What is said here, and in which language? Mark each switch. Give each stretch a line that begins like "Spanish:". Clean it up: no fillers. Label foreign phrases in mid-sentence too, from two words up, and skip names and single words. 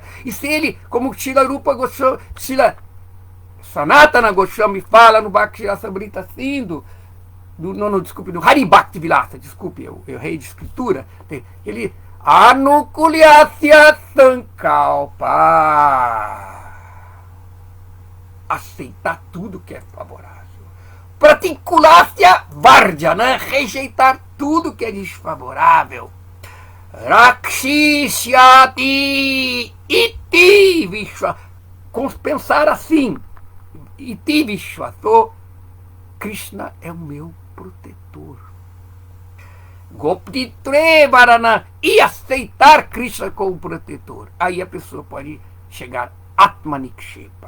Portuguese: E se ele, como Srila Rupa Goswami, Srila Sanatana Goswami fala no Bhakti Rasamrita Sindhu, do Hari Bhakti Vilasa, desculpe, eu errei de escritura, ele
Sanskrit: अनुकूल्यस्य सङ्कल्प,
Portuguese: aceitar tudo que é favorável.
Sanskrit: प्रतिकूलस्य वर्जन,
Portuguese: rejeitar tudo que é desfavorável.
Sanskrit: रक्षिष्यति इति विश्व,
Portuguese: pensar assim.
Sanskrit: इति विश्वतो,
Portuguese: Krishna é o meu protetor.
Sanskrit: गोप्तृत्वे-वरण,
Portuguese: e aceitar Krishna como protetor. Aí a pessoa pode chegar Atmanikshepa.